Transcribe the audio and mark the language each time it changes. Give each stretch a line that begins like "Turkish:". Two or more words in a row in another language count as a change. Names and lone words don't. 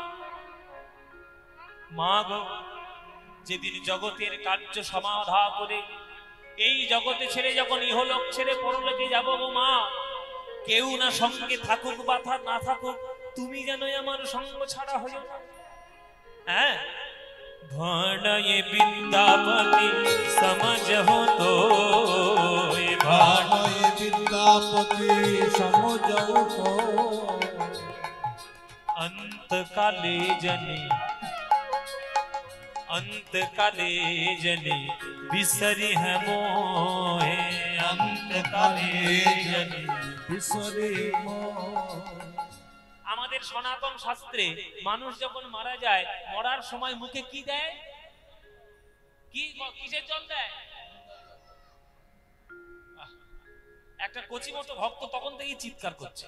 Bangla: মা গো, যেদিন জগতের কার্য সমাধা করে এই জগতে ছেড়ে যখন ইহলোক ছেড়ে পরলোকে যাব গো মা, কেউ না সঙ্গে থাকুক বা না থাকুক, তুমি যেন আমার সঙ্গ ছাড়া হইও না।
Maithili: হ্যাঁ, भणये विद्यापति समझ हो तो, भणये विद्यापति समझ हो तो, अंत काले जने अंत काले जने बिसरी है मोहे, अंत काले जने बिसरे मोह।
Bangla: আমাদের সনাতন শাস্ত্রে মানুষ যখন মারা যায়, মরার সময় মুখে কি দেয়? কিসের জল দেয়? একটা কচি মতো ভক্ত তখন থেকেই চিৎকার করছে।